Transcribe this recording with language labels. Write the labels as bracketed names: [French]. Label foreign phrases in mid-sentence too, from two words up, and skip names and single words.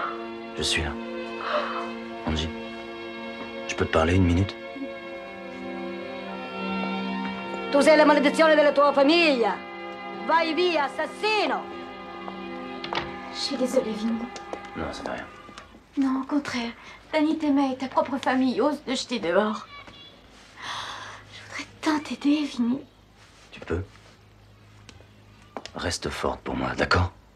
[French] Je suis là. Angie, je peux te parler une minute? [Italian] Tu sei la maledizione della tua famiglia. Vai via, assassino. [French] Je suis désolée, Vinny. Non, ça fait rien. Non, au contraire. Danny t'aimait et ta propre famille ose te jeter dehors. Je voudrais tant t'aider, Vinny. Tu peux? Reste forte pour moi, d'accord?